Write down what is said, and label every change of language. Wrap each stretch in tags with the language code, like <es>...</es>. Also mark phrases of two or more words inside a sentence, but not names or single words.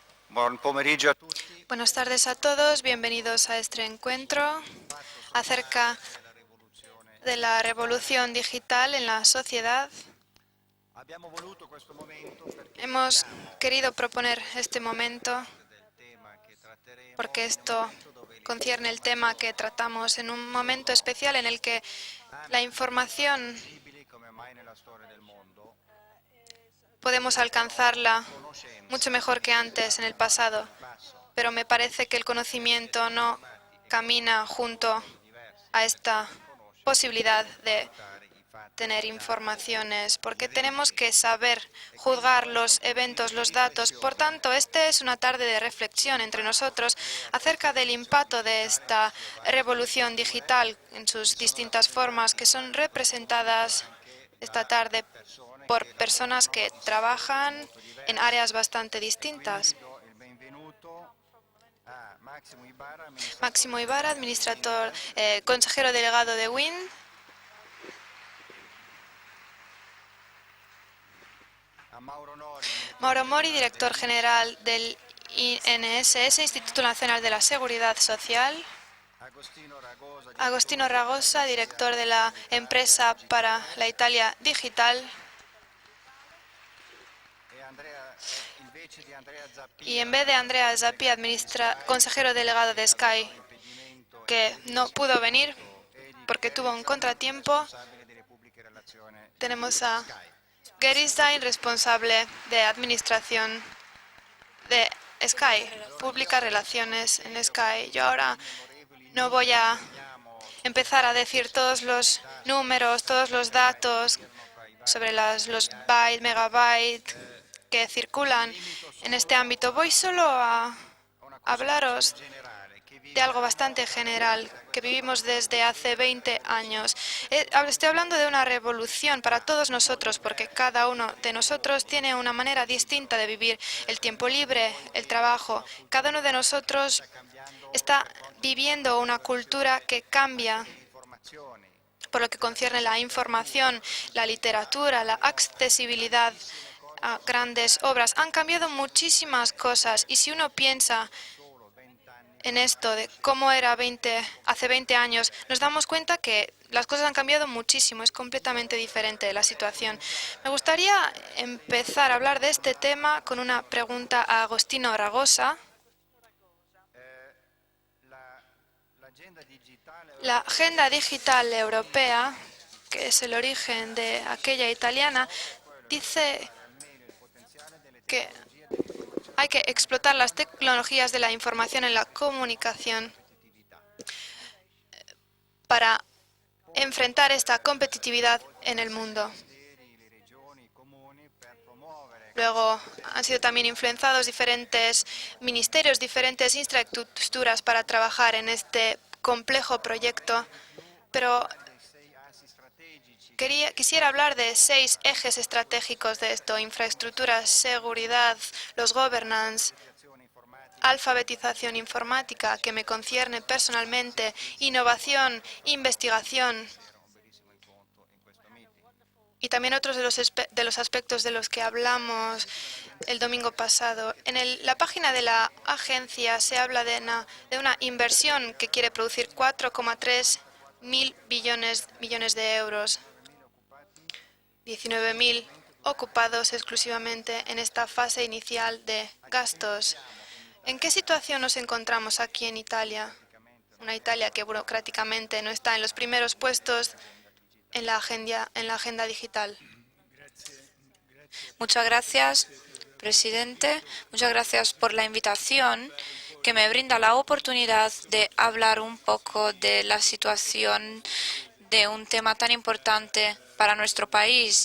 <it>Buon pomeriggio a tutti.</it> <es>Buenas tardes a todos, bienvenidos a este encuentro acerca</es> <it>Della rivoluzione</it> <es>de la</es> <it>digitale.</it> <es>revolución digital en la sociedad.</es> <it>Abbiamo voluto questo momento perché</it> <es>Hemos</es> <it>riteniamo,</it> <es>querido proponer este</es> <it>facendo</it> <es>momento</es> <it>parte del tema che tratteremo,</it> <es>porque</es> <it>è un</it> <es>esto</es> <it>momento dove</it> <es>concierne el tema que</es> <it>l'informazione</it> <es>tratamos en un momento</es> <it>sono</it> <es>especial en el que la información</es> <it>accessibili come mai nella storia del mondo</it> <es>podemos</es> <it>e però la</it> <es>alcanzarla mucho</es> <it>conoscenza</it> <es>mejor que</es> <it>non</it> <es>antes en el</es> <it>camminano di</it> <es>pasado,</es> <it>pari passo.</it> <es>pero me parece que el</es> <it>Perché</it> <es>conocimiento</es> <it>siamo</it> <es>no</es> <it>chiamati e</it> <es>camina</es> <it>chiamiamo a</it> <es>junto</es> <it>ruoli diversi</it> <es>a</es> <it>per</it> <es>esta</es> <it>saper conoscere</it> <es>posibilidad</es> <it>e</it> <es>de</es> <it>valutare i fatti,</it> <es>tener</es> <it>i dati,</it> <es>informaciones,</es> <it>gli</it> <es>porque tenemos</es> <it>eventi.</it> <es>que saber</es> <it>E quindi</it> <es>juzgar</es> <it>questo</it> <es>los</es> <it>è un</it> <es>eventos,</es> <it>momento di</it> <es>los datos. Por</es> <it>riflessione</it> <es>tanto, esta es una tarde de reflexión entre</es> <it>sull'impatto che</it> <es>nosotros</es> <it>crea questa</it> <es>acerca del</es> <it>rivoluzione</it> <es>impacto de</es> <it>digitale nelle</it> <es>esta</es> <it>sue varie</it> <es>revolución</es> <it>sfaccettature,</it> <es>digital en</es> <it>che</it> <es>sus</es> <it>sono</it> <es>distintas formas,</es> <it>rappresentate</it> <es>que son</es> <it>in questo momento</it> <es>representadas</es> <it>anche</it> <es>esta</es> <it>da</it> <es>tarde</es> <it>persone</it> <es>por</es> <it>che</it> <es>personas</es> <it>lavorano</it> <es>que</es> <it>in settori</it> <es>trabajan</es> <it>molto</it> <es>en</es> <it>diversi.</it> <es>áreas bastante</es> <it>E quindi</it> <es>distintas.</es> <it>do il benvenuto a Máximo Ibarra, amministratore</it> <es>Máximo Ibarra,</es> <it>delegato di Wind,</it> <es>administrador, consejero delegado de WIN,</es> <it>a Mauro Nori, direttore</it> <es>Mauro Mori,</es> <it>generale</it> <es>director general</es> <it>dell'INSS,</it> <es>del INSS, Instituto Nacional de la Seguridad Social,</es> <it>Agostino Ragosa,</it> <es>Agostino</es> <it>direttore</it> <es>Ragosa,</es> <it>dell'agenzia</it> <es>director de</es> <it>per</it> <es>la</es> <it>l'Italia</it> <es>empresa para la</es> <it>Digitale,</it> <es>Italia Digital,</es> <it>e invece di Andrea</it> <es>y</es> <it>Zappia,</it> <es>en vez de Andrea</es> <it>amministratore</it> <es>Zappi,</es> <it>delegato di Sky,</it> <es>consejero delegado de</es> <it>che ha avuto</it> <es>Sky,</es> <it>un impedimento</it> <es>que no pudo venir</es> <it>imprevisto, Eddie</it> <es>porque tuvo un</es> <it>Gerritsen,</it> <es>contratiempo,</es> <it>responsabile delle pubbliche relazioni di</it> <es>tenemos a</es> <it>Sky.</it> <es>Gary Stein, responsable de administración de Sky,</es> <it>Buongiorno</it> <es>públicas</es> <it>a</it> <es>relaciones</es> <it>tutti,</it> <es>en Sky. Yo</es> <it>ovviamente</it> <es>ahora</es> <it>innumerevoli</it> <es>no voy</es> <it>numeri</it> <es>a</es> <it>teniamo su</it> <es>empezar a</es> <it>queste</it> <es>decir todos los números,</es> <it>statistiche,</it> <es>todos los</es> <it>megabyte che</it> <es>datos</es> <it>girano fra i</it> <es>sobre</es> <it>vari</it> <es>los</es> <it>commissariati.</it> <es>bytes, megabytes que</es> <it>Mi</it> <es>circulan</es> <it>limito</it> <es>en este</es> <it>solo</it> <es>ámbito. Voy solo a</es> <it>a una considerazione</it> <es>hablaros</es> <it>generale che</it> <es>de algo</es> <it>viviamo</it> <es>bastante general</es> <it>da</it> <es>que</es> <it>questa</it> <es>vivimos</es> <it>parte</it> <es>desde hace</es> <it>della</it> <es>20 años.</es> <it>rivoluzione</it> <es>Estoy hablando de una revolución para todos</es> <it>molto</it> <es>nosotros, porque</es> <it>diversa</it> <es>cada</es> <it>da</it> <es>uno</es> <it>quella del</it> <es>de nosotros</es> <it>lavoro,</it> <es>tiene una manera</es> <it>del</it> <es>distinta de</es> <it>libero.</it> <es>vivir el tiempo</es> <it>Ognuno di</it> <es>libre,</es> <it>noi</it> <es>el</es> <it>vive</it> <es>trabajo.</es> <it>una</it> <es>Cada uno de</es> <it>cultura che</it> <es>nosotros</es> <it>sta cambiando</it> <es>está</es> <it>per quanto riguarda</it> <es>viviendo</es> <it>la</it> <es>una cultura</es> <it>produzione</it> <es>que</es> <it>anche</it> <es>cambia</es> <it>delle informazioni,</it> <es>por lo que concierne</es> <it>la</it> <es>la</es> <it>letteratura,</it> <es>información, la</es> <it>l'accessibilità.</it> <es>literatura, la</es> <it>Sono</it> <es>accesibilidad</es> <it>tantissime cose che</it> <es>a</es> <it>sono</it> <es>grandes</es> <it>cambiate</it> <es>obras. Han cambiado muchísimas cosas y si uno piensa</es> <it>rispetto solo 20 anni</it> <es>en</es> <it>fa</it> <es>esto de</es> <it>c'era</it> <es>cómo era hace</es> <it>completamente</it> <es>20 años, nos</es> <it>diverso.</it> <es>damos cuenta que las cosas han cambiado muchísimo, es completamente diferente la</es> <it>Vorrei</it> <es>situación. Me</es> <it>cominciare</it> <es>gustaría empezar a</es> <it>facendo</it> <es>hablar</es> <it>una</it> <es>de este</es> <it>domanda a</it> <es>tema con una</es> <it>Agostino</it> <es>pregunta</es> <it>Ragosa.</it> <es>a Agostino Ragosa.</es> <it>Eh, la- L'agenda digitale</it> <es>La</es> <it>europea,</it> <es>agenda</es> <it>che è</it> <es>digital europea,</es> <it>l'origine</it> <es>que es el origen de aquella</es> <it>del</it> <es>italiana,</es> <it>nome, è quello di</it> <es>dice</es> <it>sfruttare al meglio il potenziale delle</it> <es>que</es> <it>tecnologie dell'informazione</it> <es>hay</es> <it>e</it> <es>que</es> <it>della</it> <es>explotar las</es> <it>comunicazione</it> <es>tecnologías de la información en la</es> <it>per promuovere la</it> <es>comunicación</es> <it>competitività.</it> <es>para</es> <it>Poi,</it> <es>enfrentar esta competitividad</es> <it>oltre</it> <es>en</es> <it>ai</it> <es>el</es> <it>vari</it> <es>mundo.</es> <it>ministeri, le regioni, i comuni, per promuovere</it> <es>Luego han sido también</es> <it>questa</it> <es>influenciados diferentes ministerios, diferentes infraestructuras para trabajar en este complejo proyecto.</es> <it>vorrei di più</it> <es>Pero</es> <it>parlare dei 6 assi strategici che</it> <es>quisiera hablar de</es> <it>caratterizzano</it> <es>6 ejes estratégicos de esto: infraestructura, seguridad, los governance,</es> <it>alfabetizzazione informatica che mi</it> <es>alfabetización</es> <it>concerne</it> <es>informática, que me concierne personalmente,</es> <it>giustizia e</it> <es>innovación,</es> <it>tra l'altro</it> <es>investigación</es> <it>ieri era un bellissimo incontro in questo meeting.</it> <es>y también otros de los aspectos de los que hablamos</es> <it>Invece</it> <es>el</es> <it>dall'agenzia</it> <es>domingo pasado.</es> <it>che</it> <es>En</es> <it>parla</it> <es>la</es> <it>di</it> <es>página de la</es> <it>19</it> <es>agencia se habla de una inversión que quiere producir 4,3 mil millones de euros,</es> <it>19.000 occupati</it> <es>19.000</es> <it>esclusivamente durante la</it> <es>ocupados</es> <it>fase iniziale.</it> <es>exclusivamente en esta fase inicial de</es> <it>A che punto</it> <es>gastos.</es> <it>siamo in</it> <es>¿En qué</es> <it>Italia?</it> <es>situación nos encontramos aquí en Italia?</es> <it>Burocraticamente non</it> <es>Una</es> <it>siamo</it> <es>Italia que</es> <it>ancora</it> <es>burocráticamente no está en los primeros puestos</es> <it>nell'agenda digitale.</it> <es>en la agenda digital. Muchas gracias, presidente. Muchas gracias por la invitación que me brinda la oportunidad de hablar un poco de la situación de un tema tan importante para nuestro país.</es>